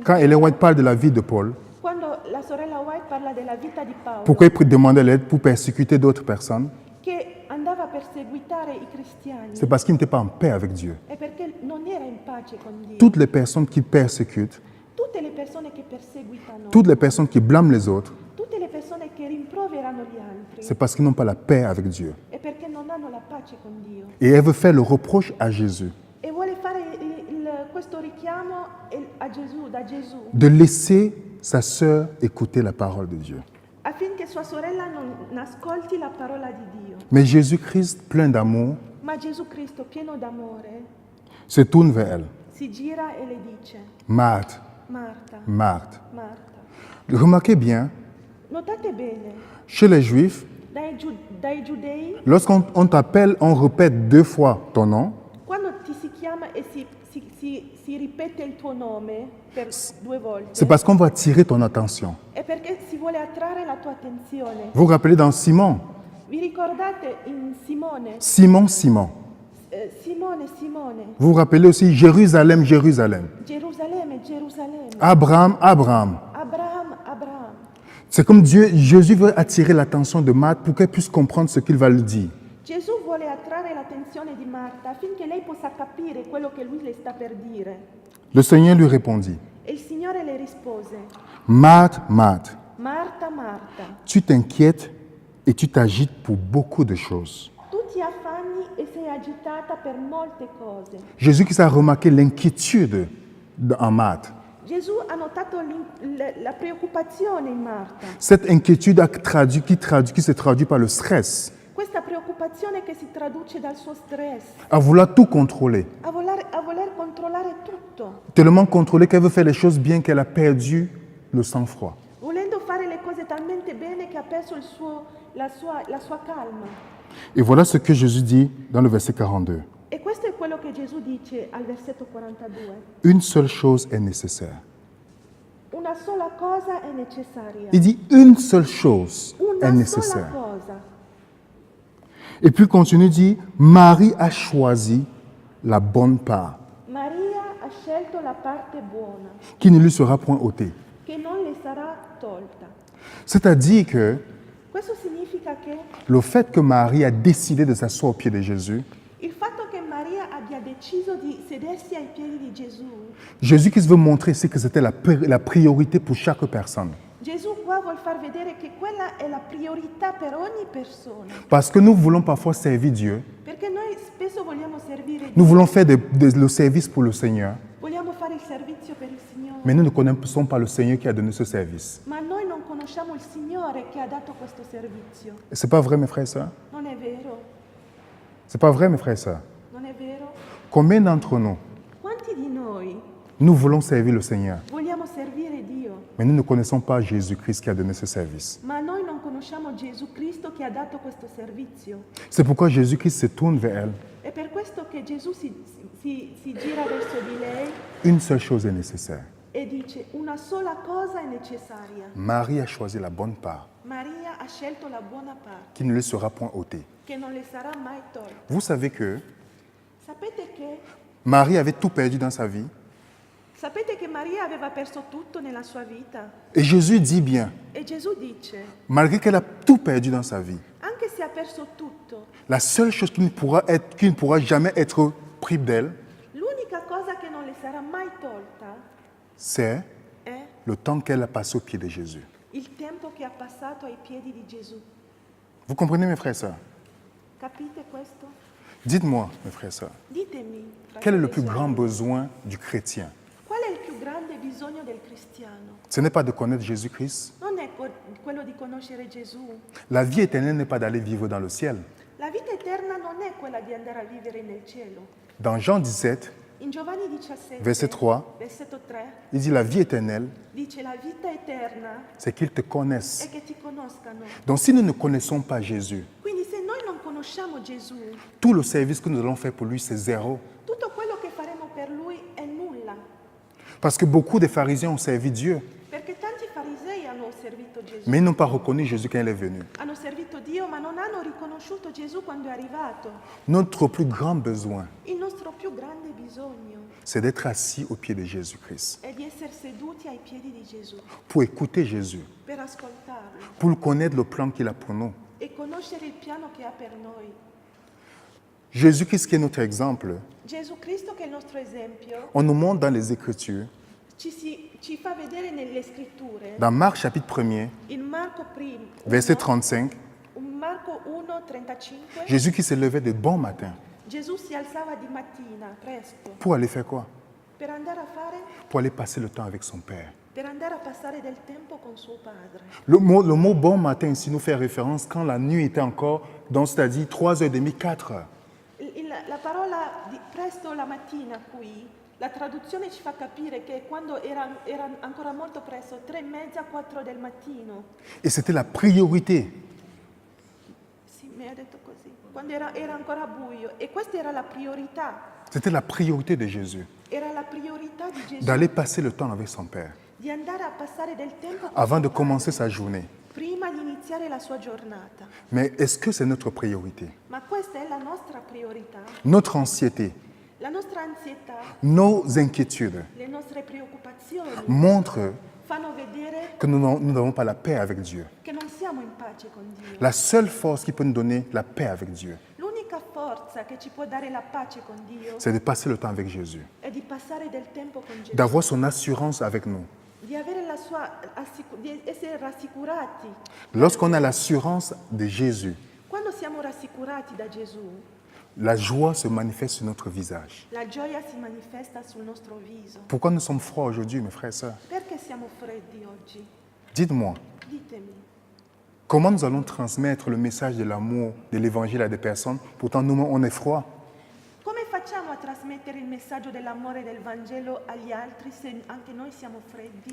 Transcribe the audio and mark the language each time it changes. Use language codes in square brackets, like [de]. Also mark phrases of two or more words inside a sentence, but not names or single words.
[fr] quand Ellen White parle de la vie de Paul, [it] quando la sorella White parla della vita di Paolo, [fr] pourquoi il demandait l'aide pour persécuter d'autres personnes, [it] che andava a perseguitare i cristiani, [fr] c'est parce qu'il n'était pas en paix avec Dieu. [it] è perché non era in pace con Dio. [fr] Toutes les personnes qui persécutent, [it] Tutte le persone che perseguitano, [fr] toutes les personnes qui blâment les autres, [it] tutte le persone che rimproverano gli altri, [fr] c'est parce qu'ils n'ont pas la paix avec Dieu. [it] è perché non hanno la pace con Dio. [fr] Et elle veut faire le reproche à Jésus [it] E vuole fare questo richiamo a Gesù, da Gesù, [fr] de laisser sa sœur écouter la parole de Dieu. [it] affinché sua sorella non ascolti la parola di Dio. [fr] Mais Jésus-Christ, plein d'amour, [it] Ma Gesù Cristo, pieno d'amore, [fr] se tourne vers elle. [it] si gira e le dice: [fr] Marthe, [it] Marta, [fr] Marthe. [it] Marta. [fr] Remarquez bien, [it] Notate bene, [fr] chez les Juifs, [it] dai giudei, [fr] lorsqu'on t'appelle, on répète 2 fois ton nom. [it] chiama e si ripete il tuo nome per 2 volte, [fr] c'est parce qu'on va attirer ton attention. [it] è perché si vuole attrarre la tua attenzione. [fr] Vous vous rappelez dans Simon, [it] Vi ricordate in Simone? [fr] Simon. [it] Simone, [fr] Vous vous rappelez aussi Jérusalem. [it] Gerusalemme, [fr] Abraham. [it] Abraham. [fr] C'est comme Jésus veut attirer l'attention de Marthe pour qu'elle puisse comprendre ce qu'il va lui dire. [it] Gesù vuole attrarre l'attenzione di Marta affinché lei possa capire quello che lui le sta per dire. [fr] Le Seigneur lui répondit, [it] E il Signore le rispose: [fr] Marthe, [it] Marta, [fr] tu t'inquiètes et tu t'agites pour beaucoup de choses. [it] tu ti affanni e sei agitata per molte cose. [fr] Jésus qui a remarqué l'inquiétude en Marthe. [it] Gesù ha notato la preoccupazione in Marta, [fr] Cette inquiétude qui se traduit par le stress, [it] questa preoccupazione che si traduce dal suo stress, [fr] à vouloir tout contrôler. [it] a voler controllare tutto, [fr] Tellement contrôler qu'elle veut faire les choses bien qu'elle a perdu le sang-froid. [it] volendo fare le cose talmente bene che ha perso la sua calma. [fr] Et voilà ce que Jésus dit dans le verset 42. [it] E questo è quello che Gesù dice al versetto 42. [fr] Une seule chose est nécessaire. [it] Una sola cosa è necessaria. [fr] Il dit une seule chose est [it] Una sola [fr] nécessaire. [it] cosa. [fr] Et puis il continue, il dit, Marie a choisi la bonne part, [it] Maria ha scelto la parte buona, [fr] qui ne lui sera point ôtée. [it] che non le sarà tolta. [fr] C'est-à-dire que [it] Questo significa che [fr] le fait que Marie a décidé de s'asseoir au pied de Jésus, [it] il fatto che Maria abbia deciso di sedersi ai piedi di Gesù, [fr] Jésus qui veut montrer ici que c'était la priorité pour chaque personne. [it] Gesù qua vuol far vedere che quella è la priorità per ogni persona. [fr] Parce que nous voulons parfois servir Dieu, [it] Perché noi spesso vogliamo servire [fr] nous [it] Dio, [fr] voulons faire le service pour le Seigneur, [it] vogliamo fare il servizio per il Signore, [fr] mais nous ne connaissons pas le Seigneur qui a donné ce service. [it] ma noi non conosciamo il Signore che ha dato questo servizio. [fr] Et c'est pas vrai, mes frères et sœurs? [it] Non è vero? [fr] C'est pas vrai, mes frères et sœurs? [it] Non è vero? [fr] Combien d'entre nous, [it] Quanti di noi [fr] nous voulons servir le Seigneur, [it] vogliamo servire Dio, [fr] mais nous ne connaissons pas Jésus-Christ qui a donné ce service? [it] ma noi non conosciamo Gesù Cristo che ha dato questo servizio? [fr] C'est pourquoi Jésus-Christ se tourne vers elle. [it] È per questo che Gesù si gira verso di lei [fr] Une seule chose est nécessaire. [it] e dice: una sola cosa è necessaria. [fr] Marie a choisi la bonne part, [it] Maria ha scelto la buona parte, [fr] qui ne lui sera point ôtée. [it] che non le sarà mai tolta. [fr] Vous savez que [it] Sapete [fr] Marie avait tout perdu dans sa vie, [it] che Maria aveva perso tutto nella sua vita? [fr] et Jésus dit bien, [it] E Gesù dice: [fr] malgré qu'elle a tout perdu dans sa vie, [it] anche se ha perso tutto, [fr] la seule chose qui ne pourra jamais être prise d'elle, [it] l'unica cosa che non le sarà mai tolta [fr] c'est [it] è [fr] le temps qu'elle a passé au pied de Jésus. [it] il tempo che ha passato ai piedi di Gesù. [fr] Vous comprenez, mes frères et sœurs? [it] Capite questo? [fr] Dites-moi, mes frères et sœurs, [it] Ditemi, [fr] quel est le [it] fratelli e [fr] plus grand [it] sorelle, [fr] besoin du chrétien? [it] qual è il più grande bisogno del cristiano? [fr] Ce n'est pas de connaître Jésus-Christ. [it] Non è quello di conoscere Gesù. [fr] La vie éternelle n'est pas d'aller vivre dans le ciel. [it] La vita eterna non è quella di andare a vivere nel cielo. [fr] Dans Jean 17, [it] In Giovanni 17, [fr] verset 3, [it] versetto 3, [fr] il dit la vie éternelle, [it] dice: la vita eterna [fr] c'est qu'ils te connaissent. [it] è che ti conoscano. [fr] Donc si nous ne connaissons pas Jésus, [it] Quindi se noi non conosciamo Gesù, [fr] tout le service que nous allons faire pour lui, c'est zéro. [it] tutto quello che faremo per lui è nulla. [fr] Parce que beaucoup de pharisiens ont servi Dieu, [it] Perché tanti farisei hanno servito Gesù. [fr] mais ils n'ont pas reconnu Jésus quand il est venu. [it] Hanno servito Dio, ma non hanno riconosciuto Gesù quando è arrivato. [fr] Notre plus grand besoin, [it] Il nostro più grande bisogno [fr] c'est d'être assis au pied de Jésus-Christ, [it] è di essere seduti ai piedi di Gesù, [fr] pour écouter Jésus, [it] per ascoltarlo [fr] pour connaître le plan qu'il a pour nous. [it] e conoscere il piano che ha per noi. [fr] Jésus-Christ qui est notre exemple, [it] Gesù Cristo, che è il nostro esempio, [fr] on nous montre dans les Écritures, [it] ci fa vedere nelle scritture, [fr] dans Marc chapitre 1er, [it] in Marco 1, [fr] verset 35, [it] Marco 1, 35, [fr] Jésus qui se levait de bon matin [it] Gesù si alzava di mattina presto [fr] pour aller faire quoi? [it] per andare a fare, [fr] Pour aller passer le temps avec son Père. [it] per andare a passare del tempo con suo padre. [fr] Le mot bon matin ici nous fait référence quand la nuit était encore, donc c'est-à-dire 3h30, 4h. [it] La parola di presto la mattina qui, la traduzione ci fa capire che quando era ancora molto presto, 3:30, 4 del mattino. [fr] Et c'était la priorité. [it] Sì, mi ha detto così, quando era ancora buio. E questa era la priorità, [fr] C'était la priorité de Jésus, [it] era la priorità di Gesù, [fr] d'aller passer le temps avec son Père [it] di andare a passare del tempo con [fr] avant de [it] suo [fr] commencer [it] padre, [fr] sa journée. [it] prima di iniziare la sua giornata. [fr] Mais est-ce que c'est notre priorité? [it] Ma questa è la nostra priorità, [fr] Notre anxiété, [it] la nostra ansietà, [fr] nos inquiétudes [it] le nostre preoccupazioni [fr] montrent [it] fanno vedere [fr] que nous n'avons pas la paix avec Dieu. [it] che non siamo in pace con Dio. [fr] La seule force qui peut nous donner la paix avec Dieu, [it] L'unica forza che ci può dare la pace con Dio [fr] c'est de passer le temps avec Jésus, [it] è di passare del tempo con Gesù, [fr] d'avoir son assurance avec nous. [it] di avere di essere rassicurati. [fr] Lorsqu'on a l'assurance de Jésus, [it] Quando siamo rassicurati da Gesù, [fr] la joie se manifeste sur notre visage. [it] la gioia si manifesta sul nostro viso. [fr] Pourquoi nous sommes froids aujourd'hui, mes frères et sœurs? [it] Perché siamo freddi oggi? [fr] Dites-moi, [it] Ditemi. [fr] comment nous allons transmettre le message de l'amour, de l'évangile à des personnes, pourtant nous-mêmes on est froid? [it] Come facciamo a trasmettere il messaggio dell'amore del Vangelo agli altri se anche noi siamo freddi?